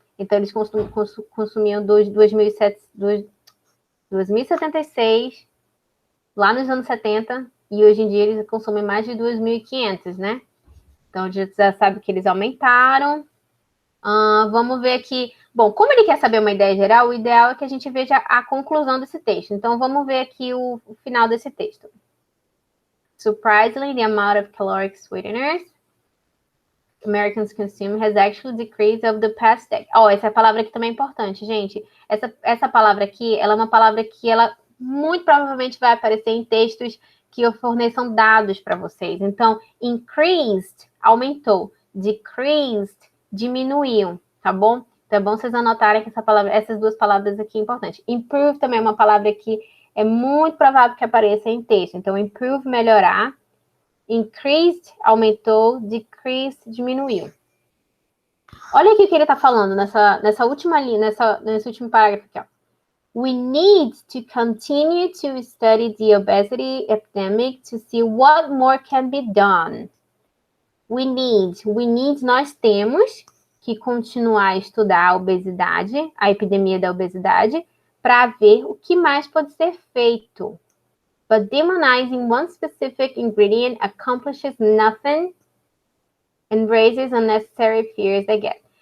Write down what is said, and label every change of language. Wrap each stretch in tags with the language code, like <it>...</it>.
<pt>Então, eles consumiam 2.076 lá nos anos 70 e hoje em dia eles consomem mais de 2.500, né? Então, a gente já sabe que eles aumentaram. Vamos ver aqui. Bom, como ele quer saber uma ideia geral, o ideal é que a gente veja a conclusão desse texto. Então, vamos ver aqui o final desse texto.</pt> <en>Surprisingly, the amount of caloric sweeteners Americans consume has actually decreased over the past decade.</en> <pt>Essa palavra aqui também é importante, gente. Essa palavra aqui, ela é uma palavra que ela muito provavelmente vai aparecer em textos que forneçam dados para vocês. Então, increased, aumentou. Decreased, diminuiu, tá bom? Então, é bom vocês anotarem que essas duas palavras aqui é importante. Improve também é uma palavra que é muito provável que apareça em texto. Então, improve, melhorar. Increased, aumentou. Decreased, diminuiu. Olha aqui o que ele está falando nessa última linha, nesse último parágrafo aqui, ó.</pt> <en>We need to continue to study the obesity epidemic to see what more can be done. We need,</en> <pt>nós temos que continuar a estudar a obesidade, a epidemia da obesidade, para ver o que mais pode ser feito.</pt> <en>But demonizing one specific ingredient accomplishes nothing and raises unnecessary fears again.</en>